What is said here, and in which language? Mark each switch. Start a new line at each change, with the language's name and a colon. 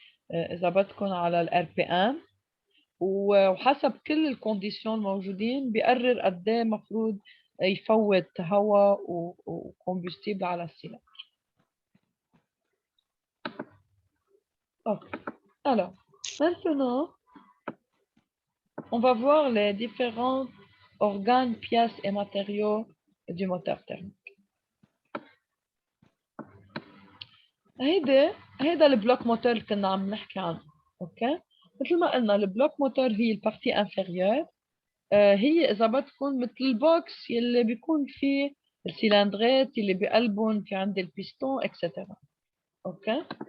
Arabic: إذا بدكم على الار بي ام وحسب كل الكونديسيون الموجودين بيقرر قد ايه المفروض يفوت هواء وكومبوستيبل على السيلندر. Okay.
French: Alors, maintenant, on va voir les différents organes, pièces et matériaux du moteur thermique.
Arabic: هيدا البلوك موتور اللي كنا عم نحكي عنه. اوكي مثل ما قلنا البلوك موتور هي البارتي انفيريور هي اذا بدكم مثل البوكس يلي بيكون فيه السيلندرات اللي بقلبهم في عند البيستون اكسترا اوكي